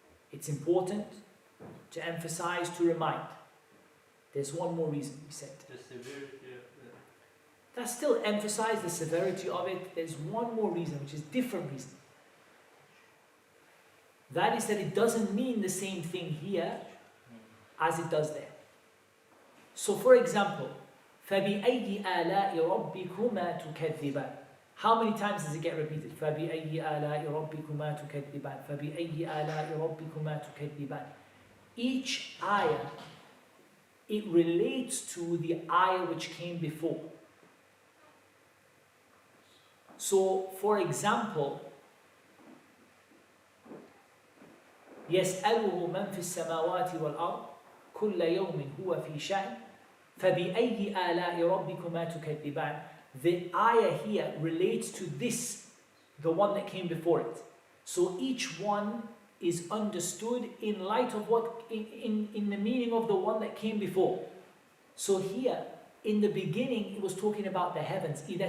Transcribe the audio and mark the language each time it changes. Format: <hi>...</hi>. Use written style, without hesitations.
<en>It's important to emphasize, to remind. There's one more reason we said. The severity of the... That still emphasize the severity of it. There's one more reason, which is different reason. That is that it doesn't mean the same thing here as it does there. So for example,</en> <ar>فَبِأَيِّ آلَاءِ رَبِّكُمَا تُكَذِّبَانِ.</ar> <en>How many times does it get repeated?</en> <ar>فَبِأَيِّ آلَاءِ رَبِّكُمَا تُكَذِّبَانِ فَبِأَيِّ آلَاءِ رَبِّكُمَا تُكَذِّبَانِ.</ar> <en>Each ayah, it relates to the ayah which came before. So, for example,</en> <ar>يَسْأَلُهُ مَنْ فِي السَّمَاوَاتِ وَالْأَرْضِ كُلَّ يَوْمٍ هُوَ فِي شَأْنٍ فَبِأَيِّ آلَاءِ رَبِّكُمَا تُكَذِّبَانِ.</ar> <en>The ayah here relates to this, the one that came before it. So each one is understood in light of what, in the meaning of the one that came before. So here, in the beginning, it was talking about the heavens.</en>